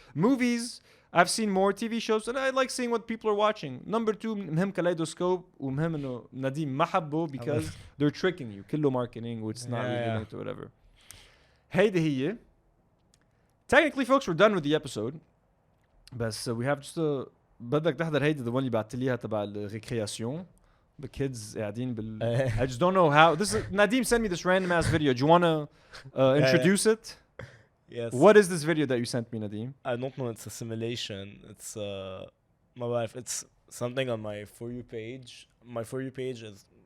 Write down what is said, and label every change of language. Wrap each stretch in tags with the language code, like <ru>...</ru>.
<en>Movies, I've seen more TV shows, and I like seeing what people are watching. Number 2,</en> <ar>مهم</ar> <en>Kaleidoscope,</en> <ar>ومهم إنه</ar> <en>Nadim</en> <ar>ما حبه</ar> <en>because they're tricking you.</en> <ar>كله</ar> <en>marketing, which is not really linked or whatever.</en> <ar>هيدي هي.</ar> <en>Technically, folks, we're done with the episode. But we have just a...</en> <ar>بدك تحضر هيدي</ar> <en>the one</en> <ar>اللي بعت لي تبع الريكرياسيون.</ar> <en>The kids</en> <ar>قاعدين</ar> <en>I just don't know how. This is Nadim sent me this random ass video. Do you want to introduce it? Yes. What is this video that you sent me, Nadim? I don't know. It's a simulation. It's my life. It's something on my For You page. My For You page is.</en>